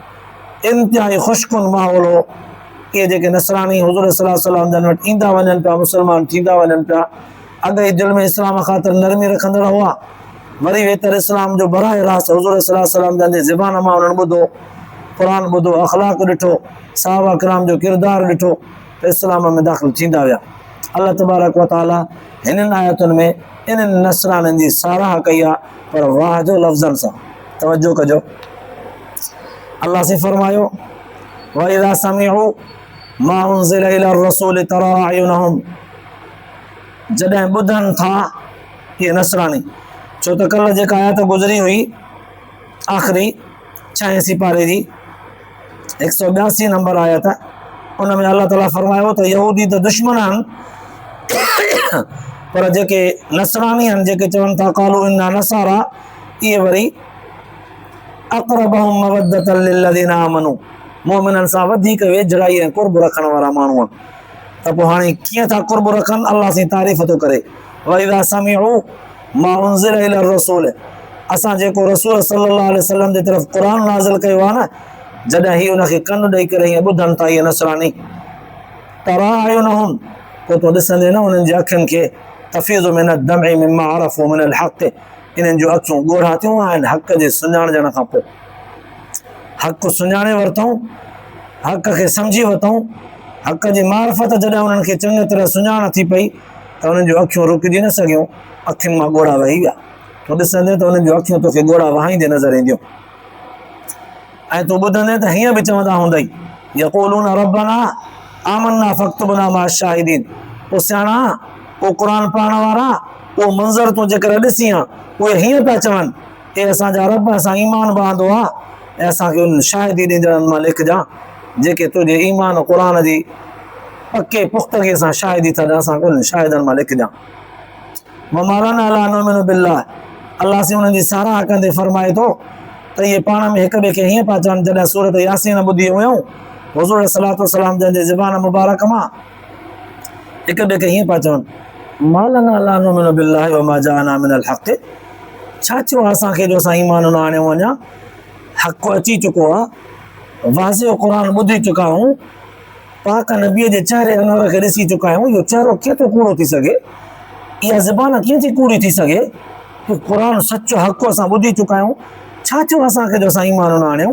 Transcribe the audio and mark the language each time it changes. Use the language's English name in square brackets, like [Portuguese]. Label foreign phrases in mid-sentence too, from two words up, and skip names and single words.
[Sindhi] इंतिहाई ख़ुशकुन माहौल हो। इहे जेके नसरानी हुज़ूर [Arabic] صلى الله عليه وسلم [Sindhi] जन वटि ईंदा वञनि पिया, मुस्लमान थींदा वञनि पिया, अॻे दिलि में इस्लाम ख़ातिर नरमी रखंदड़ हुआ, वरी वेतर इस्लाम जो बराह रास्त हुज़ूर सल्लल्लाहु अलैहि वसल्लम जन जे ज़बान मां उन्हनि ॿुधो, क़ुर ॿुधो, अख़लाक ॾिठो, सहाबा किराम जो किरदारु ॾिठो, त इस्लाम में दाख़िल थींदा विया। अल्लाह [Arabic] تبارك وتعالى [Sindhi] हिननि आयतुनि में इन्हनि नसराननि जी साराह कई आहे, पर वाह जो लफ़्ज़नि सां। तवजो कजो, अल्लाह से फरमायो [Arabic] وإذا سمعوا ما أنزل إلى الرسول ترى أعينهم, [Sindhi] जॾहिं ॿुधनि था इहे नसरानी, छो त कल्ह जेका आयत गुज़री हुई आख़िरी 6 सिपारे जी 182 नंबर आयत, उन में अल्लाह ताला फरमायो त यहूदी त दुश्मन आहिनि, पर जेके नसरानी आहिनि, जेके चवनि था [Arabic] قالوا إنا نصارى, [Sindhi] इहे वरी [Arabic] أقربهم مودة للذين آمنوا, [Sindhi] मोमिननि सां वधीक वेझड़ाई ऐं कुर्ब रखण वारा माण्हू आहिनि। त पोइ हाणे कीअं था कुर्ब रखनि, अल्लाह से तारीफ़ थो करे [Arabic] وإذا سمعوا ما أنزل إلى الرسول, [Sindhi] असां जेको रसूल [Arabic] صلى الله عليه وسلم [Sindhi] जे तरफ़ क़ुर नाज़िल कयो आहे न, जॾहिं ही उनखे कन ॾेई करे हीअं ॿुधनि था इहे नसरानी, [Arabic] ترى أعينهم, [Sindhi] पोइ तो ॾिसंदे न उन्हनि जी अखियुनि खे [Arabic] تفيض من الدمع مما عرفوا من الحق, [Sindhi] इन्हनि जूं अखियूं ॻोढ़ा थियूं आहिनि हक़ जे सुञाणजण खां पोइ। हक़ सुञाणे वरितऊं, हक़ खे सम्झी वरितऊं, हक़ जी मारिफत जॾहिं उन्हनि खे चङी तरह सुञाण थी पई त उन्हनि जूं अखियूं रुकिजी न सघियूं, अखियुनि मां ॻोढ़ा वही विया। तो ॾिसंदे त उन्हनि जूं अखियूं तोखे ॻोढ़ा वहाईंदे नज़र ईंदियूं, ऐं तूं ॿुधंदे त हीअं बि चवंदा हूंदई [Arabic] يقولون ربنا آمنا فاكتبنا مع الشاهدين. [Sindhi] पोइ सियाणा, पोइ क़ुर पढ़ण वारा, उहो मंज़र तूं जेकर ॾिसी आहे, उहे हीअं पिया चवनि हे असांजा रब, असां ईमान बहांदो आहे ऐं असांखे उन्हनि शाहिदी ॾींदड़नि मां लिखजां, जेके तुंहिंजे ईमान क़ुर जी पके पुख़्तगीअ सां शाहिदी था ॾियनि, असांखे उन्हनि शाहिदनि मां लिखजां। [Arabic] وما لنا لا نؤمن بالله, [Sindhi] अल्लाह से उन्हनि जी साराह कंदे फरमाए थो त इहे पाण में हिक ॿिए खे हीअं पिया चवनि, जॾहिं सूरत यासीन ॿुधी हुयूं हुज़ूर [Arabic] صلى الله عليه وسلم [Sindhi] जंहिंजे ज़बान मुबारक मां, हिक ॿिए खे हीअं पिया चवनि [Arabic] ما لنا لا نؤمن بالله وما جاءنا من الحق, [Sindhi] छा थियो आहे असांखे जो असां ईमान न आणियूं, अञा हक़ अची चुको आहे, वाज़िह क़ुर ॿुधी चुका आहियूं, पाक नबीअ जे चहिरे अनवर खे ॾिसी चुका आहियूं, इहो चहिरो कीअं थो कूड़ो थी सघे, इहा ज़बान कीअं थी कूड़ी थी सघे, क़ुर सचो हक़ असां ॿुधी चुका आहियूं, छा थियो असांखे जो असां ईमान न आणियूं।